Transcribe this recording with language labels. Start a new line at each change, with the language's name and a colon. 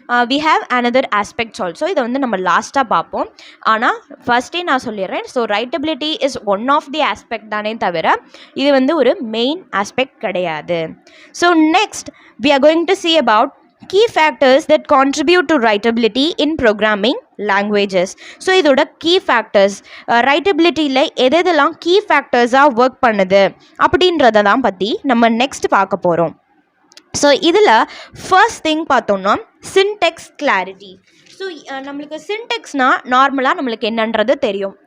Tamil: We have another aspects also. இதை வந்து நம்ம லாஸ்ட்டாக பார்ப்போம். ஆனால் ஃபர்ஸ்டே நான் சொல்லிடுறேன். So ரைட்டபிலிட்டி is one of the aspect தானே தவிர இது வந்து ஒரு மெயின் ஆஸ்பெக்ட் கிடையாது.
English: So next we are going to see about key factors that contribute to writability in programming languages.
Tamil: So இதோட கீ ஃபேக்டர்ஸ் ரைட்டபிலிட்டியில் எதெல்லாம் கீ ஃபேக்டர்ஸாக ஒர்க் பண்ணுது அப்படின்றத தான் பற்றி நம்ம நெக்ஸ்ட் பார்க்க போகிறோம். ஸோ இதில் ஃபர்ஸ்ட் திங் பார்த்தோம்னா சின்டெக்ஸ் கிளாரிட்டி. ஸோ நம்மளுக்கு சின்டெக்ஸ்னால் நார்மலாக நம்மளுக்கு என்னன்றது தெரியும்.